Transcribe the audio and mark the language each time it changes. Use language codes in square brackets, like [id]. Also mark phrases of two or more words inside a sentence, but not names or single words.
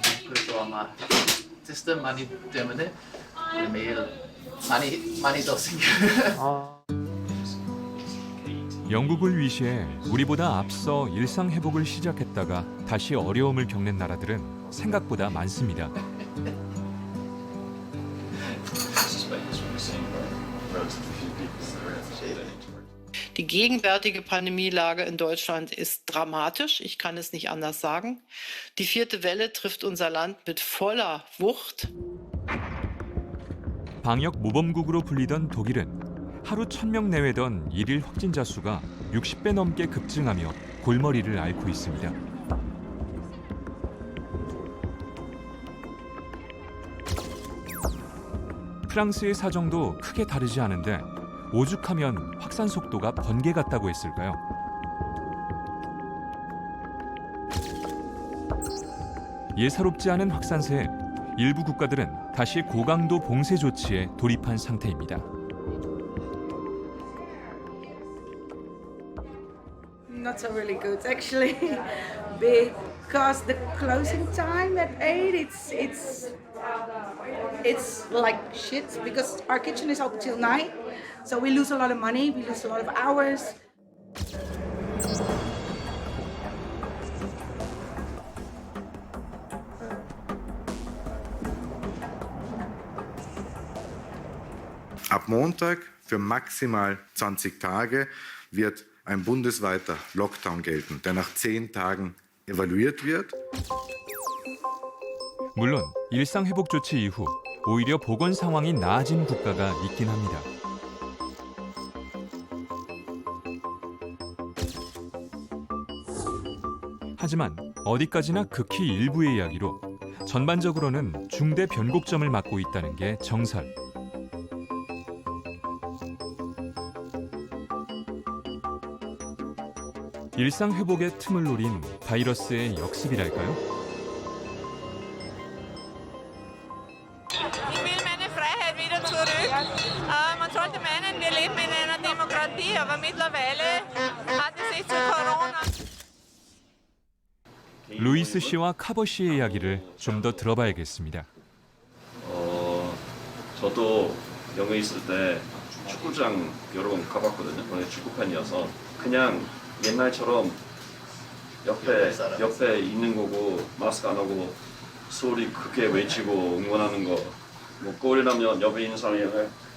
[ko] 그래서 아마 테스트 많이 때문에 매일 많이 더 생겨요. 영국을 위시해 우리보다 앞서 일상 회복을 시작했다가 다시 어려움을 겪는 나라들은 생각보다 많습니다. [de] Die gegenwärtige Pandemielage in Deutschland ist dramatisch. Ich kann es nicht anders sagen. Die 4. Welle trifft unser Land mit voller Wucht. [ko] 방역 모범국으로 불리던 독일은 하루 1,000명 내외던 일일 확진자 수가 60배 넘게 급증하며 골머리를 앓고 있습니다. 프랑스의 사정도 크게 다르지 않은데 오죽하면 확산 속도가 번개 같다고 했을까요? 예사롭지 않은 확산세에 일부 국가들은 다시 고강도 봉쇄 조치에 돌입한 상태입니다. [en] Not so really good actually, because the closing time at 8, it's like shit because our kitchen is open till 9, so we lose a lot of money, we lose a lot of hours. [de] Ab Montag für maximal 20 Tage wird ein bundesweiter Lockdown gelten, der nach 10 Tagen evaluiert wird. [ko] 물론 일상 회복 조치 이후 오히려 보건 상황이 나아진 국가가 있긴 합니다. 하지만 어디까지나 극히 일부의 이야기로 전반적으로는 중대 변곡점을 맞고 있다는 게 정설. 일상 회복의 틈을 노린 바이러스의 역습이랄까요? [de] Ich will meine Freiheit wieder zurück. Man sollte meinen, wir leben in einer Demokratie, aber mittlerweile hat es sich zu Corona. [ko] 루이스 씨와 카버 씨의 이야기를 좀 더 들어봐야겠습니다. 저도 영국에 있을 때 축구장 여러 번 가봤거든요. 원래 축구 팬이어서 그냥 옛날처럼 옆에 있는 거고 마스크 안 하고 소리 크게 외치고 응원하는 거, 뭐 골이 나면 옆에 있는 사람이 해.